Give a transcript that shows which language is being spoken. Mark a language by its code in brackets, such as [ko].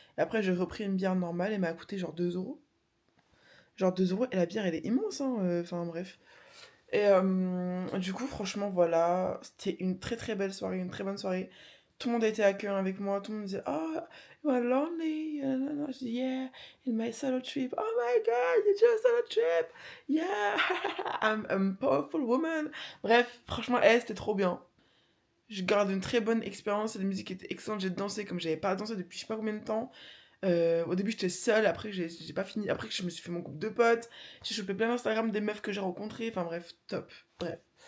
[fr] Et après, j'ai repris une bière normale et m'a coûté genre 2€. Genre 2€, et la bière, elle est immense, hein. Enfin, bref. Et du coup, franchement, voilà, c'était une très très belle soirée, une très bonne soirée. Tout le monde a été accueillant avec moi, tout le monde disait « [en] Oh, you are lonely ?» [fr] Je dis [en] « Yeah, in my solo trip. Oh my God, you just solo trip. Yeah, I'm a powerful woman. » [fr] Bref, franchement, c'était trop bien. Je garde une très bonne expérience, la musique était excellente, j'ai dansé comme j'avais pas dansé depuis je sais pas combien de temps. Au début j'étais seule, après j'ai pas fini, après je me suis fait mon groupe de potes, j'ai chopé plein d'Instagram des meufs que j'ai rencontrées, enfin bref, top, bref.